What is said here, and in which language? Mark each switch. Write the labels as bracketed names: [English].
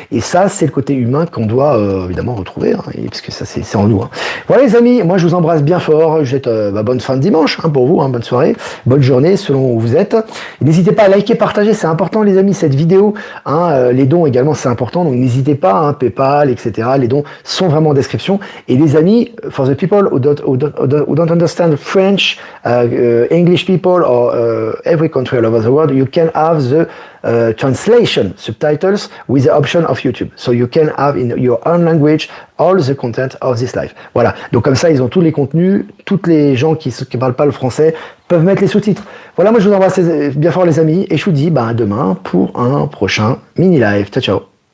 [French] Et ça, c'est le côté humain qu'on doit évidemment retrouver, hein, parce que ça, c'est en nous. Hein. Voilà les amis, moi je vous embrasse bien fort, je vous souhaite bonne fin de dimanche pour vous, bonne soirée, bonne journée selon où vous êtes. N'hésitez pas à liker, partager, c'est important les amis, cette vidéo. Les dons également, c'est important, donc n'hésitez pas, PayPal, etc. Les dons sont vraiment en description. Et les amis, [English] for the people who don't understand French, English people, or every country all over the world, you can have the translation subtitles with the option of YouTube. So you can have in your own language all the content of this live. [French] Voilà. Donc comme ça, ils ont tous les contenus. Toutes les gens qui parlent pas le français peuvent mettre les sous-titres. Voilà, moi je vous embrasse bien fort les amis et je vous dis à demain pour un prochain mini live. Ciao ciao.